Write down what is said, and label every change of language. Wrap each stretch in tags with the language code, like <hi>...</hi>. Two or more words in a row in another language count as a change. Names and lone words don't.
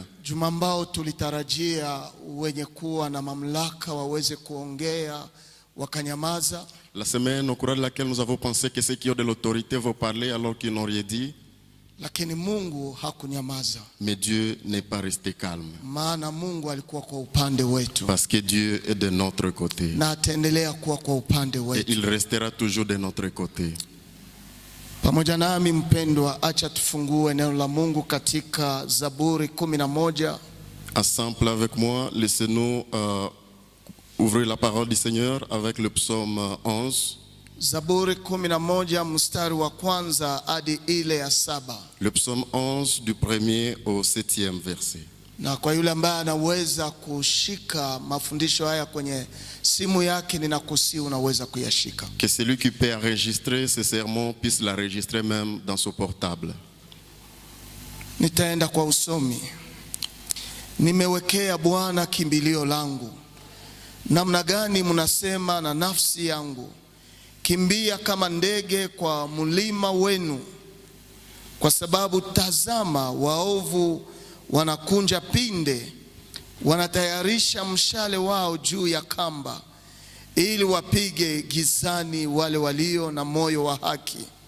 <sw>Juma ambao tulitarajia wenye kuwa na mamlaka waweze kuongea wakanyamaza.</sw> <fr>La semaine au cours de laquelle nous avons pensé que ceux qui ont de l'autorité vont parler alors qu'ils n'ont rien dit.</fr> <sw>Lakini Mungu hakunyamaza.</sw> <fr>Mais Dieu n'est pas resté calme.</fr> <sw>Maana Mungu alikuwa kwa upande wetu.</sw> <fr>Parce que Dieu est de notre côté.</fr> <sw>Na ataendelea kuwa kwa upande wetu.</sw> <fr>Et il restera toujours de notre côté.</fr> <sw>Pamoja nami mpendwa, acha tufungue neno la Mungu katika Zaburi 11.</sw> <fr>Ensemble avec moi, laissez-nous ouvrir la parole du Seigneur avec le psaume 11.</fr> <sw>Zaburi 11 mstari wa kwanza hadi ile ya 7.</sw> <fr>Le psaume 11 du 1er au 7e verset.</fr> <sw>Na kwa yule ambaye anaweza kushika mafundisho haya kwenye simu yake, ninakusihi unaweza kuyashika.</sw> <fr>Que celui qui peut enregistrer ces sermons puisse l'enregistrer même dans son portable.</fr> <sw>Nitaenda kwa usomi. Nimewekea Bwana kimbilio langu. Namna gani mnasema na nafsi yangu, kimbia kama ndege kwa mlima wenu, kwa sababu tazama waovu wanakunja pinde, wanatayarisha mshale wao juu ya kamba, ili wapige gizani wale walio na moyo wa haki.</sw>